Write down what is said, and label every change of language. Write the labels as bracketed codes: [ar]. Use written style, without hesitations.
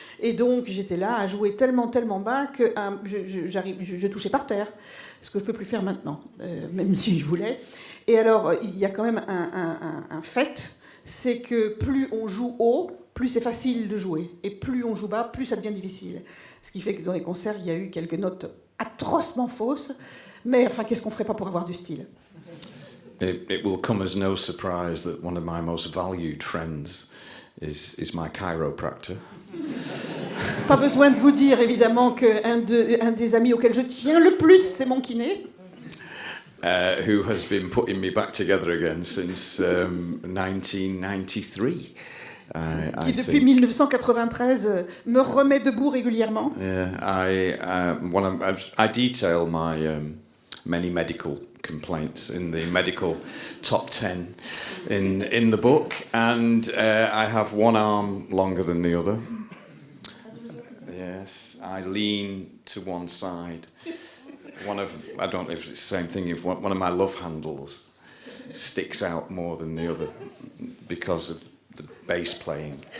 [fr] Et donc j'étais là à jouer tellement bas que je touchais par terre, ce que je ne peux plus faire maintenant, même si je voulais. Et alors il y a quand même un fait, c'est que plus on joue haut, plus c'est facile de jouer. Et plus on joue bas, plus ça devient difficile. Ce qui fait que dans les concerts, il y a eu quelques notes atrocement fausses. Mais enfin, qu'est-ce qu'on ferait pas pour avoir du style? [en] It will come as no surprise that one of my most valued friends is my chiropractor. [fr] Pas besoin de vous dire, évidemment, qu'un des amis auxquels je tiens le plus, c'est mon kiné. [en] who has been putting me back together again since 1993. [fr] Qui depuis 1993 me remet debout régulièrement. [en] I detail my many medical complaints in the medical top 10 in the book, and I have one arm longer than the other. Yes, I lean to one side. I don't know if it's the same thing, if one of my love handles sticks out more than the other because of the bass playing.